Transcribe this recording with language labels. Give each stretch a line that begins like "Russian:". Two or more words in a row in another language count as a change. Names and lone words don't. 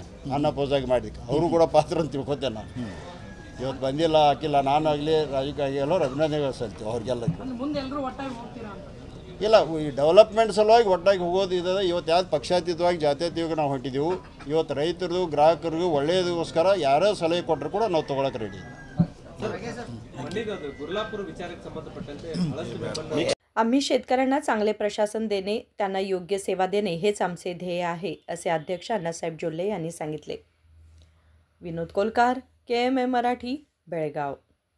Kannada: ನಾನು ಅಪೋಸಾಗಿ ಮಾಡಿದ್ದಕ್ಕೆ ಅವರು ಕೂಡ ಪಾತ್ರ ಅಂತ ತಿಳ್ಕೊತೇನೆ. ನಾನು ಇವತ್ತು ಬಂದಿಲ್ಲ, ಹಾಕಿಲ್ಲ, ನಾನು ಆಗಲಿ ರಾಜಕೀಯ ಎಲ್ಲರೂ ಅಭಿನಂದನೆಗಳು ಸಲ್ಲಿಸ್ತೀವಿ ಅವ್ರಿಗೆಲ್ಲ. ಇಲ್ಲ, ಈ ಡೆವಲಪ್ಮೆಂಟ್ ಸಲುವಾಗಿ ಒಟ್ಟಾಗಿ ಹೋಗೋದು ಇದೆ. ಇವತ್ತು ಯಾವ್ದು ಪಕ್ಷಾತೀತವಾಗಿ ಜಾತ್ಯತೀತವಾಗಿ ನಾವು ಹೊಂಟಿದ್ದೀವಿ. ಇವತ್ತು ರೈತರದು ಗ್ರಾಹಕರಿಗೂ ಒಳ್ಳೆಯದಕ್ಕೋಸ್ಕರ ಯಾರೋ ಸಲಹೆ ಕೊಟ್ಟರು ಕೂಡ ನಾವು ತೊಗೊಳಕ್ಕೆ ರೆಡಿ. ಗುರಲಾಪೂರ ವಿಚಾರಕ ಸಂಬಂಧಪಟ್ಟಂತೆ
Marathi: आम्ही शेतकऱ्यांना चांगले प्रशासन देणे, त्यांना योग्य सेवा देणे हेच आमचे ध्येय आहे, असे अध्यक्ष अण्णासाहेब जोल्ले यांनी सांगितले. विनोद कोलकार, KMM मराठी, बेळगाव.